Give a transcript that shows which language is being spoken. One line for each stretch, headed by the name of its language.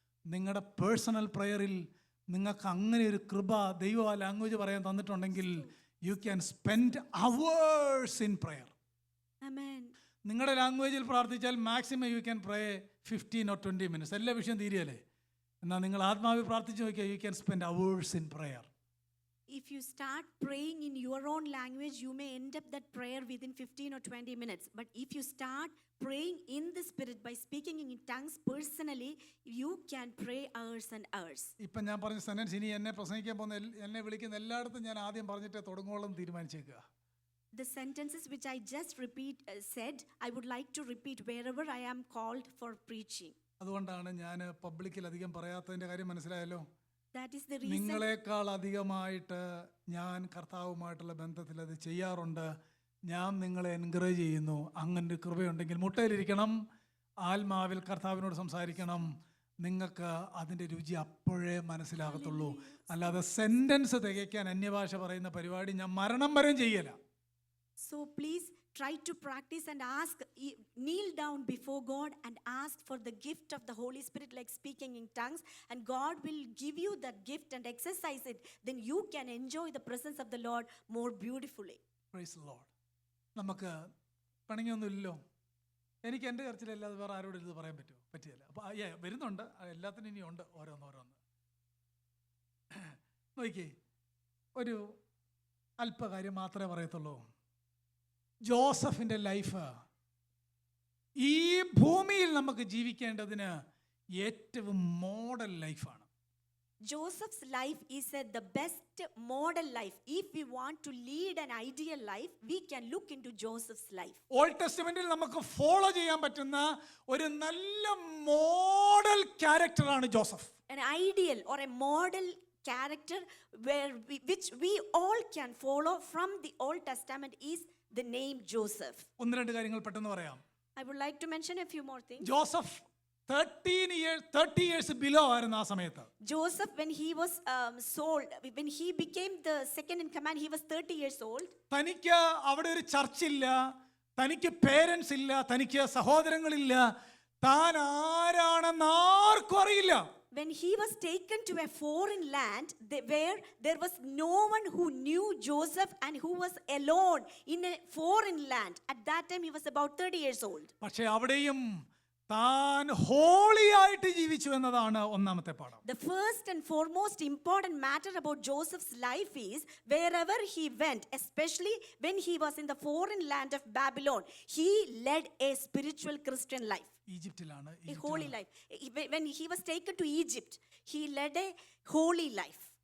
Malayalam: നിങ്ങളുടെ പേഴ്സണൽ പ്രയറിൽ നിങ്ങൾക്ക് അങ്ങനെ ഒരു കൃപ ദൈവം ആ ലാംഗ്വേജ് പറയാൻ തന്നിട്ടുണ്ടെങ്കിൽ
English: You can spend hours in prayer. Amen.
Malayalam: നിങ്ങളുടെ ലാംഗ്വേജിൽ പ്രാർത്ഥിച്ചാൽ maximum
English: You can pray 15 or 20 minutes.
Malayalam: എല്ലാ വിഷയം തീരുകയല്ലേ? എന്നാൽ നിങ്ങൾ ആത്മാവിൽ പ്രാർത്ഥിച്ച് നോക്കിയാൽ
English: You can spend hours in prayer. If you start praying in your own language, you may end up that prayer within 15 or 20 minutes. But if you start praying in the Spirit by speaking in tongues personally, you can pray hours and hours.
Malayalam: ഇപ്പം ഞാൻ പറഞ്ഞ sentence ഇനി എന്നെ പ്രസംഗിക്കാൻ പോകുന്ന എന്നെ വിളിക്കുന്ന എല്ലായിടത്തും ഞാൻ ആദ്യം പറഞ്ഞിട്ടേ തുടങ്ങുവോളം തീരുമാനിച്ചേക്കുക.
English: The sentences which I just said, I would like to repeat wherever I am called for preaching.
Malayalam: അതുകൊണ്ടാണ് ഞാൻ പബ്ലിക്കിൽ അധികം പറയാത്തതിൻ്റെ കാര്യം. മനസ്സിലായല്ലോ?
English: That is the reason.
Malayalam: നിങ്ങളെക്കാൾ അധികമായിട്ട് ഞാൻ കർത്താവുമായിട്ടുള്ള ബന്ധത്തിൽ അത് ചെയ്യാറുണ്ട്. ഞാൻ നിങ്ങളെ എൻകറേജ് ചെയ്യുന്നു. അങ്ങനെ ഒരു കൃപയുണ്ടെങ്കിൽ മുട്ടയിലിരിക്കണം, ആത്മാവിൽ കർത്താവിനോട് സംസാരിക്കണം. നിങ്ങൾക്ക് അതിൻ്റെ രുചി അപ്പോഴേ മനസ്സിലാകത്തുള്ളൂ. അല്ലാതെ സെൻറ്റൻസ് തികയ്ക്കാൻ അന്യഭാഷ പറയുന്ന പരിപാടി ഞാൻ മരണം വരെയും ചെയ്യല.
English: So please try to practice and kneel down before God and ask for the gift of the Holy Spirit, like speaking in tongues, and God will give you that gift and exercise it. Then you can enjoy the presence of the Lord more beautifully. Praise the Lord.
Malayalam: നമുക്ക് പണിയൊന്നുമില്ലല്ലോ. എനിക്ക് എൻ്റെ ചർച്ചിലല്ലാതെ വേറെ ആരോടും ഇത് പറയാൻ പറ്റുമോ? പറ്റിയല്ല. അപ്പോൾ വരുന്നുണ്ട്, എല്ലാത്തിനും ഇനിയുണ്ട് ഓരോന്നോരോന്ന്. നോക്കിയേ, ഒരു അല്പകാര്യം മാത്രമേ പറയത്തുള്ളൂ. ജോസഫിൻ്റെ ലൈഫ് ഈ ഭൂമിയിൽ നമുക്ക് ജീവിക്കേണ്ടതിന് ഏറ്റവും മോഡൽ ലൈഫാണ്.
English: Joseph's life is the best model life. If we want to lead an ideal life, we can look into Joseph's life.
Malayalam: Old ടെസ്റ്റമെന്റിൽ നമുക്ക് ഫോളോ ചെയ്യാൻ പറ്റുന്ന ഒരു നല്ല മോഡൽ ക്യാരക്ടറാണ് Joseph.
English: An ideal or a model character which we all can follow from the Old Testament is the name Joseph.
Malayalam: ഒന്ന് രണ്ട് കാര്യങ്ങൾ പെട്ടെന്ന് പറയാം.
English: I would like to mention a few more things.
Malayalam: Joseph 30 years below ആയിരുന്നു ആ സമയത്ത്.
English: Joseph, when he was sold, when he became the second in command, he was 30 years old.
Malayalam: തനിക്ക് അവിടെ ഒരു ചർച്ചില്ല, തനിക്ക് പേരൻസ് ഇല്ല, തനിക്ക് സഹോദരങ്ങളില്ല, താൻ ആരാണെന്ന് ആർക്കും അറിയില്ല.
English: When he was taken to a foreign land where there was no one who knew Joseph and who was alone in a foreign land. At that time he was about 30 years old.
Malayalam: പക്ഷേ അവിടെയും താൻ holy ആയിട്ട് ജീവിച്ചു എന്നതാണ് ഒന്നാമത്തെ പാഠം.
English: The first and foremost important matter about Joseph's life is wherever he went, especially when he was in the foreign land of Babylon, he led a spiritual Christian life.
Malayalam: ഈജിപ്തിലാണ്.
English: A holy life. When he was taken to Egypt, he led a holy life.